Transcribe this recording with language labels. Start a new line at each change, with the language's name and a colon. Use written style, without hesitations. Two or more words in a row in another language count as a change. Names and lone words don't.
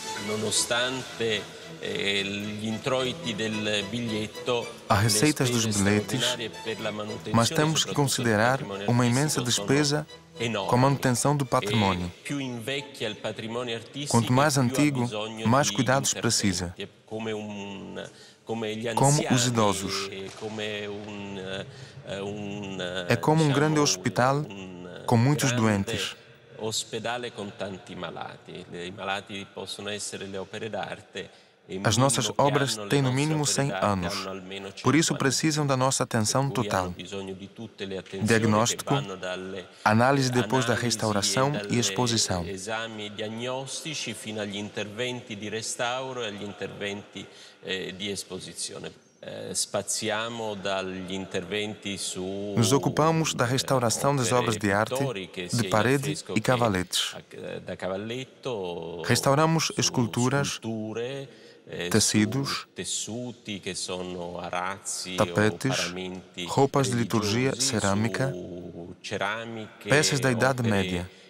Italian: nonostante gli introiti del biglietto,
Portuguese: Há receitas dos bilhetes, mas temos que considerar uma imensa despesa com a manutenção do patrimônio. Quanto mais antigo, mais cuidados precisa. Como os idosos. É como um grande hospital com muitos doentes.
Italian: Ospedale con tanti malati. I malati possono essere le opere d'arte.
Portuguese: As nossas obras têm no mínimo 100 anos, por isso precisam da nossa atenção total. Diagnóstico, análise depois da restauração e exposição.
Italian: Esami diagnostici fino agli interventi di restauro e agli interventi di esposizione.
Portuguese: Nos ocupamos da restauração das obras de arte, de parede e cavaletes. Restauramos esculturas, tecidos, tapetes, roupas de liturgia, cerâmica, peças da Idade Média.